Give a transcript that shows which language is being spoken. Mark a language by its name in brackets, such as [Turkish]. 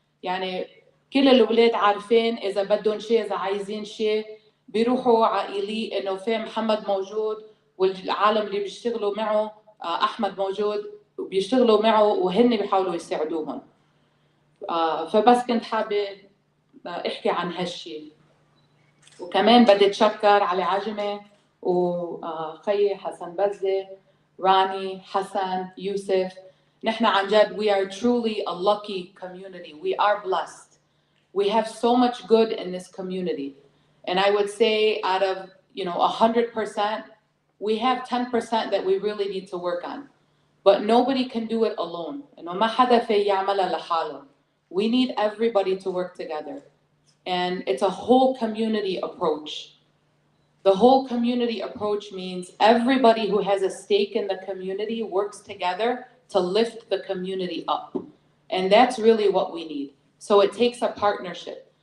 [Arabic] يعني كل الأولاد عارفين إذا بدهم شيء، إذا عايزين شيء بيروحوا عائلي إنه في محمد موجود، والعالم اللي بيشتغلوا معه أحمد موجود وبيشتغلوا معه وهن بيحاولوا يساعدوهم. فبس كنت حابة احكي عن هالشي. وكمان بدي اتشكر علي عجمة وخي حسن بزة، راني، حسن، يوسف. نحن عن جد [English] we are truly a lucky community. We are blessed. We have so much good in this community. And I would say out of 100%, we have 10% that we really need to work on. But nobody can do it alone. [Arabic] إنه ما حدا في يعملها لحاله. [English] We need everybody to work together. And it's a whole community approach. The whole community approach means everybody who has a stake in the community works together to lift the community up. And that's really what we need. So it takes a partnership.